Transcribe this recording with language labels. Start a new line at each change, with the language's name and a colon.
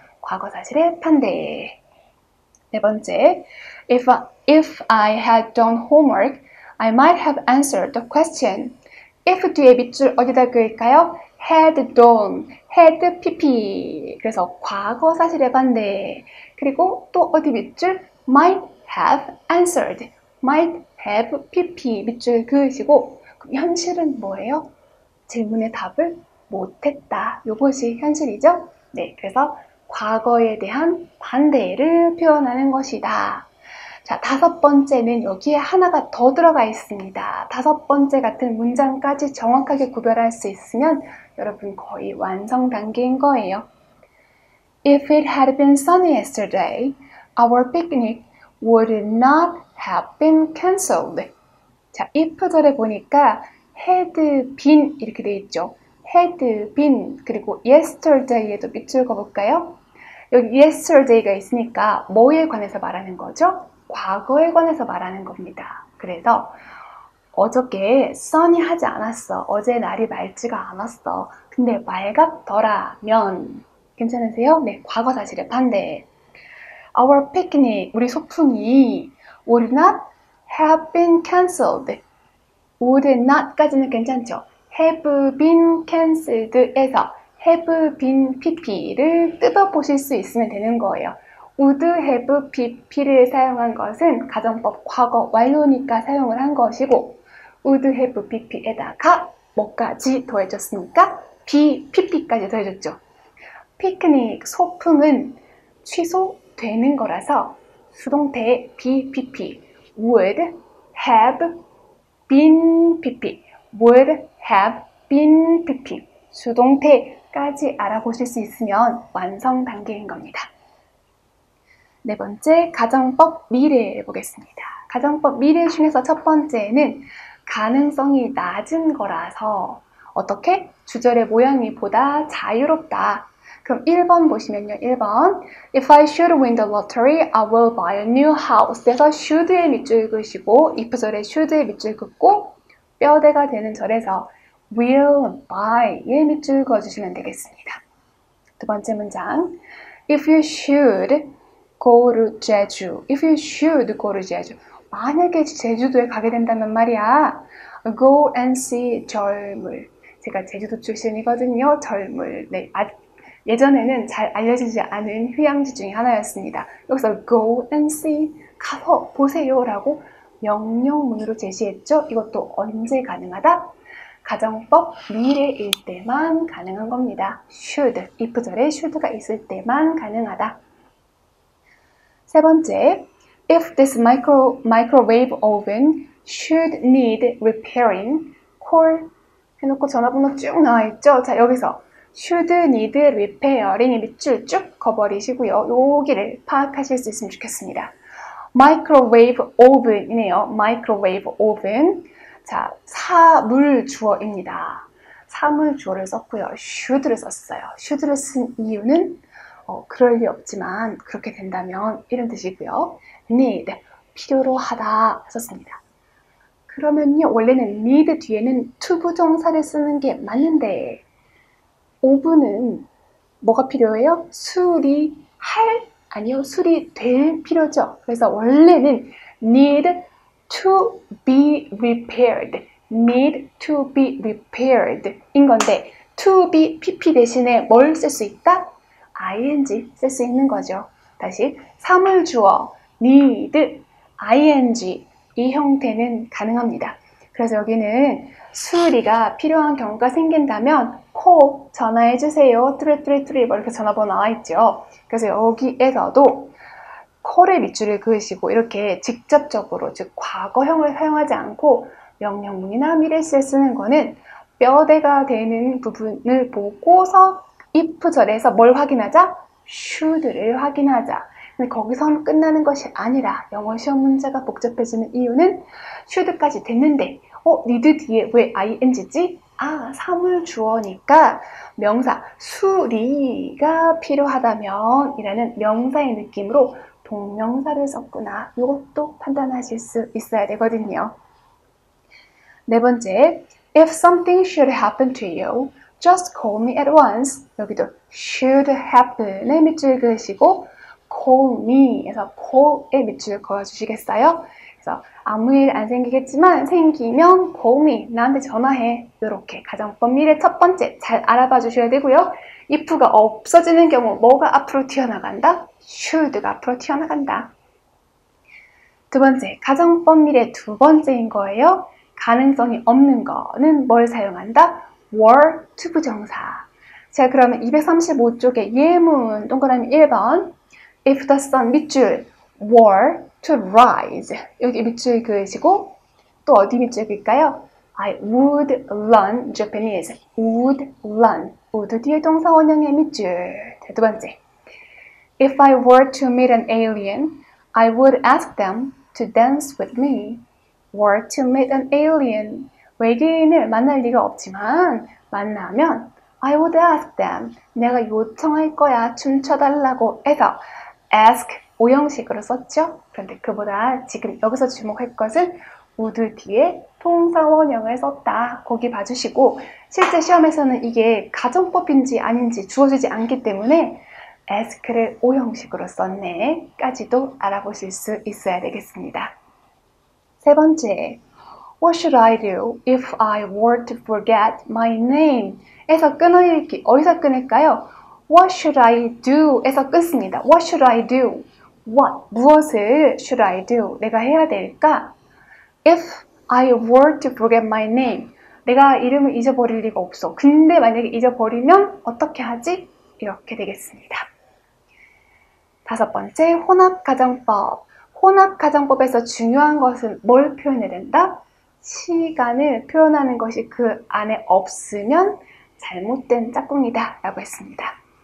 Korean: 과거 사실의 반대. 네 번째,
English: if I had done homework, I might have answered the question.
Korean: if 뒤에 밑줄 어디다 그을까요?
English: had done, had pp.
Korean: 그래서 과거 사실의 반대. 그리고 또 어디 밑줄?
English: might have answered, might have pp
Korean: 밑줄 그으시고 그럼 현실은 뭐예요? 질문의 답을 못했다. 이것이 현실이죠? 네, 그래서 과거에 대한 반대를 표현하는 것이다. 자, 다섯 번째는 여기에 하나가 더 들어가 있습니다. 다섯 번째 같은 문장까지 정확하게 구별할 수 있으면 여러분 거의 완성 단계인 거예요.
English: If it had been sunny yesterday, our picnic would not have been cancelled.
Korean: 자, if절에 보니까 had been 이렇게 돼 있죠. had been 그리고 yesterday에도 밑줄 그어볼까요? 여기 yesterday가 있으니까 뭐에 관해서 말하는 거죠? 과거에 관해서 말하는 겁니다. 그래서 어저께 sunny 하지 않았어. 어제 날이 맑지가 않았어. 근데 맑았더라면 괜찮으세요? 네, 과거 사실의 반대.
English: Our picnic,
Korean: 우리 소풍이
English: would not have been cancelled.
Korean: would not까지는 괜찮죠? have been cancelled에서 have been pp를 뜯어보실 수 있으면 되는 거예요. would have pp를 사용한 것은 가정법 과거 완료니까 사용을 한 것이고 would have pp에다가 뭐까지 더해줬습니까? be pp까지 더해줬죠. 피크닉, 소풍은 취소되는 거라서 수동태의 be pp would have been pp would have been pp 수동태까지 알아보실 수 있으면 완성 단계인 겁니다. 네 번째, 가정법 미래 보겠습니다. 가정법 미래 중에서 첫 번째는 가능성이 낮은 거라서 어떻게? 주절의 모양이 보다 자유롭다. 그럼 1번 보시면요.
English: 1번 If I should win the lottery, I will buy a new house.
Korean: 그래서 should의 밑줄 그으시고 if 절에 should의 밑줄 긋고 뼈대가 되는 절에서 will buy의 밑줄 그어주시면 되겠습니다.
English: 두 번째 문장 If you should go to 제주. If you should go to 제주.
Korean: 만약에 제주도에 가게 된다면 말이야.
English: Go and see 절물.
Korean: 제가 제주도 출신이거든요. 절물. 네, 예전에는 잘 알려지지 않은 휴양지 중에 하나였습니다. 여기서 go and see, 가서 보세요라고 명령문으로 제시했죠. 이것도 언제 가능하다? 가정법 미래일 때만 가능한 겁니다. should, if절에 should가 있을 때만 가능하다. 세 번째,
English: if this microwave oven should need repairing, call
Korean: 해놓고 전화번호 쭉 나와있죠. 자, 여기서 should need repairing 밑줄 쭉 그어버리시고요. 여기를 파악하실 수 있으면 좋겠습니다. microwave oven이네요. microwave oven. 자, 사물주어입니다. 사물주어를 썼고요. should를 썼어요. should를 쓴 이유는 그럴 리 없지만 그렇게 된다면 이런 뜻이고요. need, 필요로 하다 썼습니다. 그러면요, 원래는 need 뒤에는 to 부정사를 쓰는 게 맞는데 오븐은 뭐가 필요해요? 수리할? 아니요, 수리될 필요죠. 그래서 원래는
English: need to be repaired, need to be repaired
Korean: 인 건데 to be pp 대신에 뭘 쓸 수 있다? ing 쓸 수 있는 거죠. 다시 사물주어 need, ing 이 형태는 가능합니다. 그래서 여기는 수리가 필요한 경우가 생긴다면 call, 전화해주세요. 뚜레뚜레뚜레 이렇게 전화번호 나와있죠. 그래서 여기에서도 call의 밑줄을 그으시고 이렇게 직접적으로, 즉 과거형을 사용하지 않고 명령문이나 미래시를 쓰는 거는 뼈대가 되는 부분을 보고서 if절에서 뭘 확인하자? should를 확인하자. 근데 거기서 끝나는 것이 아니라 영어 시험 문제가 복잡해지는 이유는 should까지 됐는데 need 뒤에 왜 ing지? 아, 사물주어니까 명사 수리가 필요하다면 이라는 명사의 느낌으로 동명사를 썼구나. 이것도 판단하실 수 있어야 되거든요. 네 번째,
English: if something should happen to you, just call me at once.
Korean: 여기도 should happen의 밑줄 그으시고 call me에서 call의 밑줄 그어주시겠어요? 그래서 아무 일 안 생기겠지만 생기면
English: call me,
Korean: 나한테 전화해. 이렇게 가정법 미래 첫 번째 잘 알아봐 주셔야 되고요. if가 없어지는 경우 뭐가 앞으로 튀어나간다? should가 앞으로 튀어나간다. 두 번째, 가정법 미래 두 번째인 거예요. 가능성이 없는 거는 뭘 사용한다? were to 부정사. 자, 그러면 235쪽에 예문 동그라미 1번 if the sun 밑줄 were to rise. 여기 밑줄 그으시고 또 어디 밑줄 그을까요?
English: I would learn Japanese. would learn.
Korean: would 뒤에 동사 원형의 밑줄. 자, 두 번째.
English: If I were to meet an alien, I would ask them to dance with me. were to meet an alien.
Korean: 외계인을 만날 리가 없지만 만나면
English: I would ask them.
Korean: 내가 요청할 거야. 춤춰달라고 해서 ask 오형식으로 썼죠? 그런데 그보다 지금 여기서 주목할 것은 would 뒤에 동사 원형을 썼다. 거기 봐주시고 실제 시험에서는 이게 가정법인지 아닌지 주어지지 않기 때문에 ask를 오형식으로 썼네 까지도 알아보실 수 있어야 되겠습니다. 세 번째,
English: What should I do if I were to forget my name?
Korean: 에서 끊어읽기 어디서 끊을까요?
English: What should I do?
Korean: 에서 끊습니다.
English: What should I do? What?
Korean: 무엇을
English: should I do?
Korean: 내가 해야 될까?
English: If I were to forget my name.
Korean: 내가 이름을 잊어버릴 리가 없어. 근데 만약에 잊어버리면 어떻게 하지? 이렇게 되겠습니다. 다섯 번째, 혼합가정법. 혼합가정법에서 중요한 것은 뭘 표현해야 된다? 시간을 표현하는 것이 그 안에 없으면 잘못된 짝꿍이다 라고 했습니다.